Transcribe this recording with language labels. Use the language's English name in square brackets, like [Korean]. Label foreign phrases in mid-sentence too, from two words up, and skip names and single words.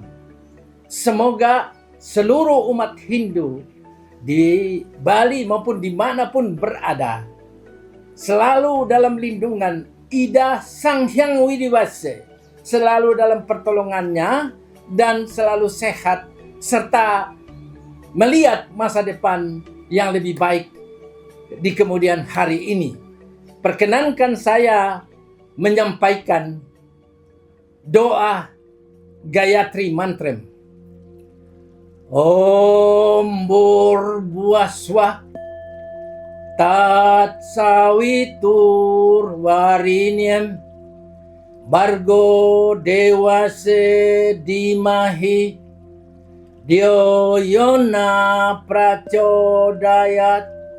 [Indonesian] Semoga seluruh umat Hindu di Bali maupun dimanapun berada selalu dalam lindungan Ida Sang Hyang Widiwase, selalu dalam pertolongannya dan selalu sehat serta melihat masa depan yang lebih baik di kemudian hari ini. Perkenankan saya menyampaikan doa Gayatri Mantrem. [Sanskrit] Om Bhurvaswah Tat Savitur Varenyam Bhargo Devase Dhimahi Dhyo Yona Prachodayat.